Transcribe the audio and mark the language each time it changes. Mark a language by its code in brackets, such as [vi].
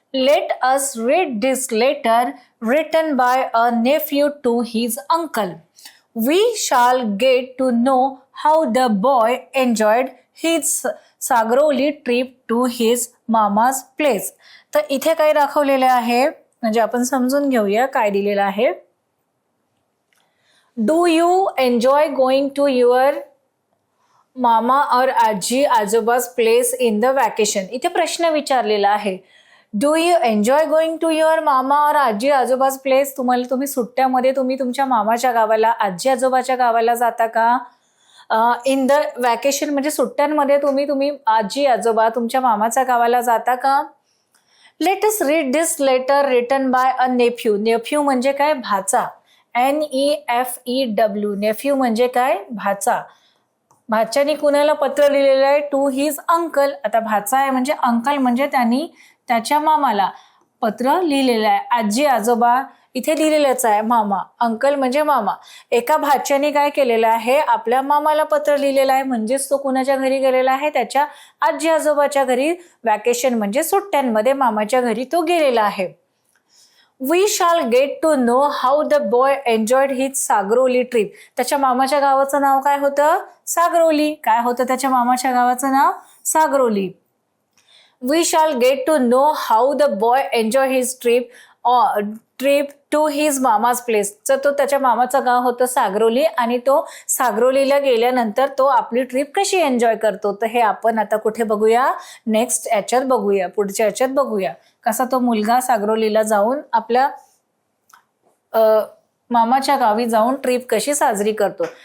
[en] Let us read this letter written by a nephew to his uncle. We shall get to know how the boy enjoyed his Sagroli trip to his mama's place. [mr] तर इथे काय दाखवलेलं आहे, म्हणजे आपण समजून घेऊया काय दिलेलं आहे. [en] Do you enjoy going to your mama or aaji aajoba's place in the vacation? [mr] इथे प्रश्न विचारलेला आहे. [en] Do you enjoy going to your mama or aaji aajoba's place? [mr] तुम्ही सुट्ट्यामध्ये तुम्ही तुमच्या मामाच्या गावाला, आजी आजोबाच्या गावाला जाता का? इन द वॅकेशन म्हणजे सुट्ट्यांमध्ये तुम्ही आजी आजोबा तुमच्या मामाच्या गावाला जाता का? [en] Let us read this letter written by a nephew. [mr] नेफ्यू म्हणजे काय? भाचा. NEFEW. नेफ्यू म्हणजे काय? भाचा. भाच्याने कुणाला पत्र लिहिलेलं आहे? [en] To his uncle. [mr] आता भाचा आहे म्हणजे अंकल, म्हणजे त्यांनी त्याच्या मामाला पत्र लिहिलेलं आहे. आजी आजोबा इथे लिहिलेलंच आहे, मामा. अंकल म्हणजे मामा. एका भाच्याने काय केलेलं आहे? आपल्या मामाला पत्र लिहिलेलं आहे. म्हणजेच तो कुणाच्या घरी गेलेला आहे? त्याच्या आजी आजोबाच्या घरी. वॅकेशन म्हणजे सुट्ट्यांमध्ये मामाच्या घरी तो गेलेला आहे. [en] We shall get to know how the boy enjoyed his सागरोली trip. [mr] त्याच्या मामाच्या गावाचं नाव काय होतं? सागरोली. काय होतं त्याच्या मामाच्या गावाचं नाव? Sagroli. [en] We shall get to know how the boy enjoyed his trip to his mama's place. [mr] तर तो त्याच्या मामाचं गाव होतं सागरोली, आणि तो सागरोलीला गेल्यानंतर तो आपली ट्रिप कशी एन्जॉय करतो, तर हे आपण आता कुठे बघूया? नेक्स्ट याच्यात बघूया, पुढच्या याच्यात बघूया. कसा तो मुलगा सागरोलीला जाऊन आपल्या मामाच्या गावी जाऊन ट्रिप कशी साजरी करतो.